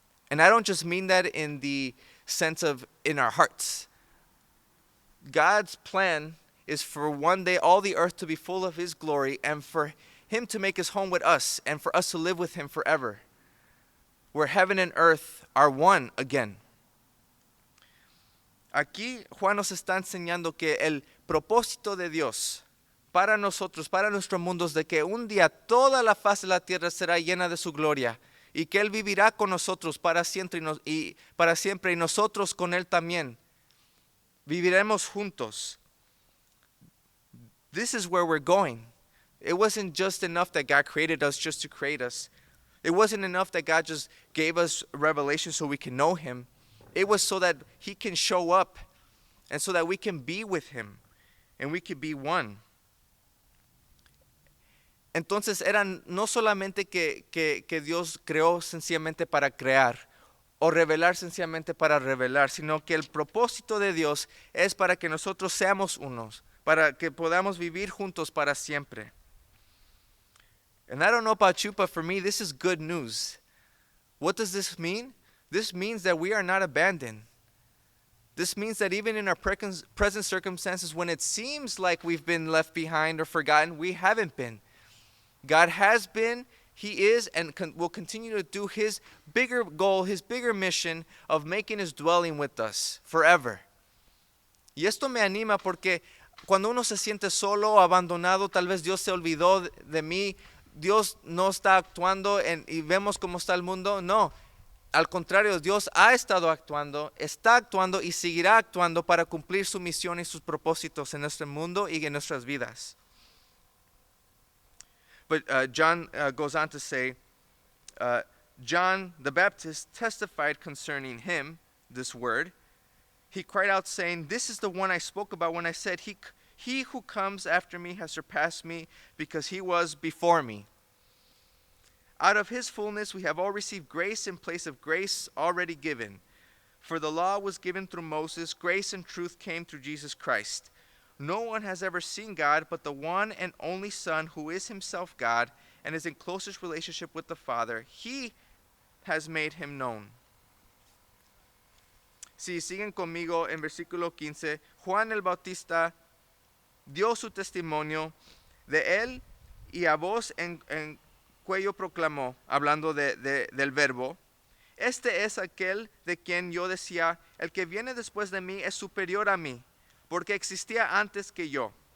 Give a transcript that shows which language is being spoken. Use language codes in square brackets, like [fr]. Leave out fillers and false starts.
[en] And I don't just mean that in the sense of in our hearts. God's plan is for one day all the earth to be full of His glory, and for Him to make His home with us, and for us to live with Him forever, where heaven and earth are one again. [es] Aquí Juan nos está enseñando que el propósito de Dios para nosotros, para nuestro mundo, es de que un día toda la faz de la tierra será llena de su gloria, y que Él vivirá con nosotros para siempre y nosotros con Él también. Viviremos juntos. [en] This is where we're going. It wasn't just enough that God created us just to create us. It wasn't enough that God just gave us revelation so we can know Him. It was so that He can show up, and so that we can be with Him, and we can be one. [es] Entonces eran no solamente que Dios creó sencillamente para crear, o revelar sencillamente para revelar, sino que el propósito de Dios es para que nosotros seamos unos, para que podamos vivir juntos para siempre. [en] And I don't know about you, but for me, this is good news. What does this mean? This means that we are not abandoned. This means that even in our present circumstances, when it seems like we've been left behind or forgotten, we haven't been. God has been, he is and will continue to do his bigger goal, his bigger mission of making his dwelling with us forever. [es] Y esto me anima porque cuando uno se siente solo o abandonado, tal vez Dios se olvidó de mí, Dios no está actuando y vemos cómo está el mundo. No, al contrario, Dios ha estado actuando, está actuando y seguirá actuando para cumplir su misión y sus propósitos en nuestro mundo y en nuestras vidas. [en] But John goes on to say, John the Baptist testified concerning him, this word. He cried out saying, "This is the one I spoke about when I said, he who comes after me has surpassed me because he was before me. Out of his fullness we have all received grace in place of grace already given. For the law was given through Moses, grace and truth came through Jesus Christ. No one has ever seen God but the one and only Son, who is himself God and is in closest relationship with the Father. He has made him known." [es] Si siguen conmigo en versículo 15, Juan el Bautista dio su testimonio de él y a voz en cuello proclamó, hablando del verbo, "Este es aquel de quien yo decía, el que viene después de mí es superior a mí, porque existía antes que yo.